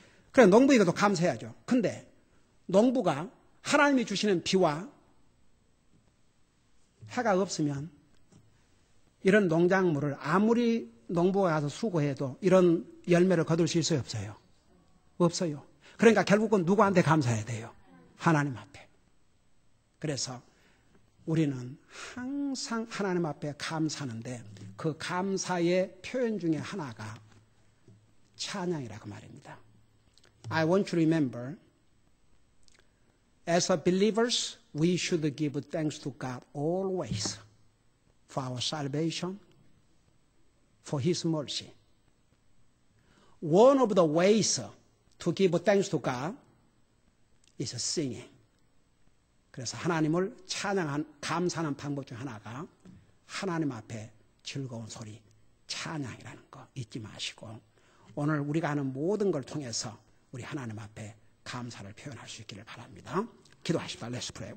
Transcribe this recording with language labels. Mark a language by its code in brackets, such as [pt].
[ko] 그래, 농부에게도 감사해야죠. 근데 농부가 하나님이 주시는 비와 해가 없으면 이런 농작물을 아무리 농부가 가서 수고해도 이런 열매를 거둘 수 있어요, 없어요? 없어요. 그러니까 결국은 누구한테 감사해야 돼요? 하나님 앞에. 그래서 우리는 항상 하나님 앞에 감사하는데 그 감사의 표현 중에 하나가 찬양이라고 말입니다. [en] I want you to remember, as a believers, we should give thanks to God always for our salvation, for His mercy. One of the ways to give thanks to God is singing. [ko] 그래서 하나님을 감사하는 방법 중 하나가 하나님 앞에 즐거운 소리, 찬양이라는 거 잊지 마시고 오늘 우리가 하는 모든 걸 통해서 우리 하나님 앞에 감사를 표현할 수 있기를 바랍니다. 기도하십시다. [en] Let's pray.